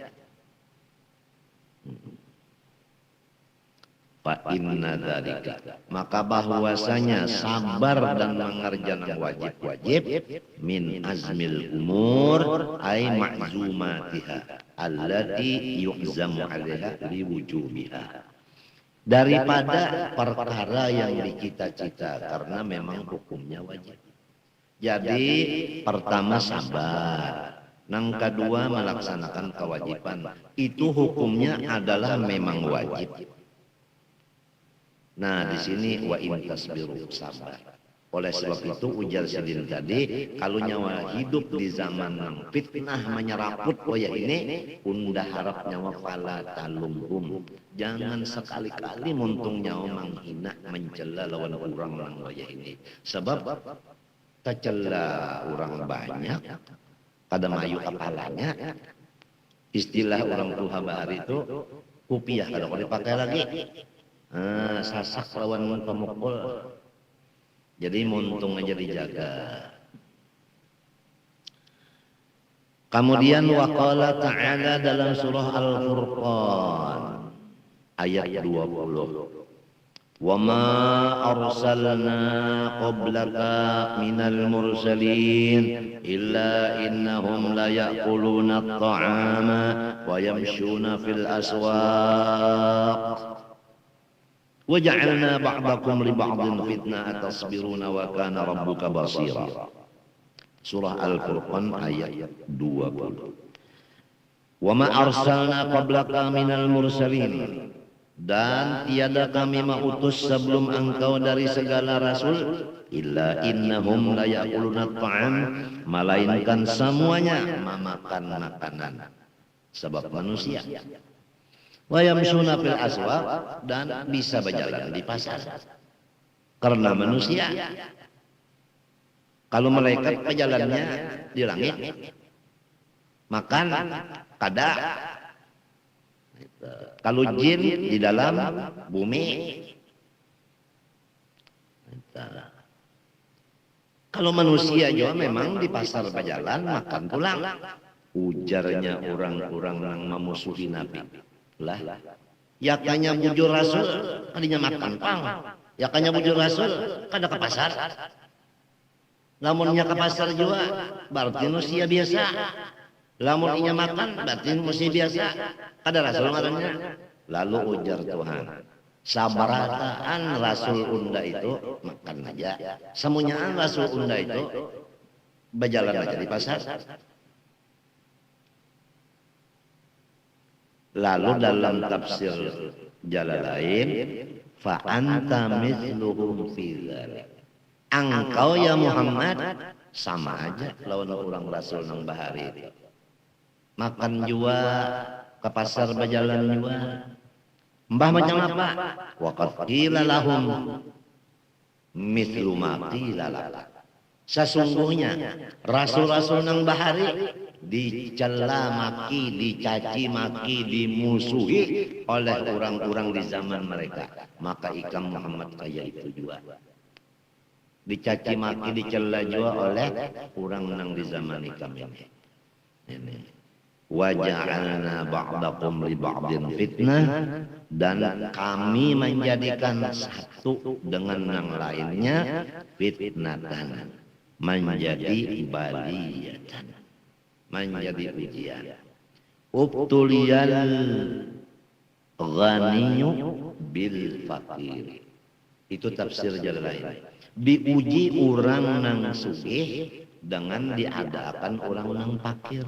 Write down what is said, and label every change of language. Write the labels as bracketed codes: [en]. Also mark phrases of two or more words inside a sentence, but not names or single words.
[ar] فإن ذلك, [bjn] maka bahwasanya sabar dan mengerjakan wajib-wajib [ar] من عزم الأمور أي معزوماتها التي يعزم عليها لوجوبها, [bjn] daripada perkara yang dicita-cita karena memang hukumnya wajib. Jadi pertama sabar. Nang kedua melaksanakan kewajiban. Itu hukumnya adalah memang wajib. Nah, di sini [ar] وإن تصبروا, [bjn] sabar. Oleh sebab itu ujar Sidin tadi, kalau nyawa hidup di zaman nang fitnah menyeraput waya ini, unda harap nyawa [ar] فلا تلوموهم. [bjn] Jangan sekali-kali muntung nyawa menghina mencela lawan orang nang waya ini. Sebab tercela orang banyak, pada mayu kepalanya. Istilah orang tua bahari itu kupiah kalau dipakai lagi. Sasak lawan pemukul. Jadi muntung aja dijaga. Kemudian [ar] وقال تعالى [bjn] dalam surah Al-Furqan ayat 20. [ar] وما أرسلنا قبلك من المرسلين إلا إنهم ليأكلون الطعام ويمشون في الأسواق. وَجَعَلْنَا بَعْضَكُمْ لِبَعْضٍ فِتْنَةً أَتَصْبِرُونَ وَكَانَ رَبُّكَ بَصِيرًا. [bjn] Surah Al-Furqan ayat 20. [ar] وَمَا أَرْسَلْنَا قَبْلَكَ مِنَ الْمُرْسَلِينَ. [bjn] Dan tiada kami mengutus sebelum engkau dari segala rasul [ar] إلا إنهم ليأكلون الطعام, [bjn] melainkan semuanya memakan makanan. Sebab manusia. [ar] ويمشون في الأسواق, [bjn] dan bisa berjalan di pasar karena manusia. Kalau malaikat berjalannya di langit, makan kada. Kalau jin di dalam bumi. Kalau manusia juga memang di pasar berjalan makan pulang. Ujarnya orang-orang yang memusuhi Nabi. Lah, yakanya bujur rasul kadinya makan pang, yakanya bujur rasul kada ke pasar. Lamunnya ke pasar juga berarti manusia biasa. Lamun inya makan berarti manusia biasa. Kada rasul ngarannya. Lalu ujar Tuhan, sabarataan rasul unda itu makan aja, semuanya rasul unda itu berjalan aja di pasar. Lalu dalam tafsir Jalalain, [ar] فأنت مثلهم في ذلك. [bjn] Engkau ya Muhammad sama aja lawan orang rasul nang bahari itu. Makan jua, ke pasar berjalan jua. Mbah macam apa? [ar] وقد قيل لهم مثل ما قيل لك. [bjn] Sesungguhnya rasul-rasul nang bahari dicela maki, dicaci maki, dimusuhi oleh orang-orang di zaman mereka. Maka ikam Muhammad kayak itu juga. Dicaci maki, dicela juga oleh orang nang di zaman ikam ini. Ini. [ar] وجعلنا بعضكم لبعض فتنة, [bjn] dan kami menjadikan satu dengan yang lainnya fitnatan, menjadi baliyatan, menjadi ujian. [ar] ابتلي الغني بالفقير. [bjn] Itu tafsir Jalalain. Diuji orang nang sugih dengan diadakan orang nang fakir.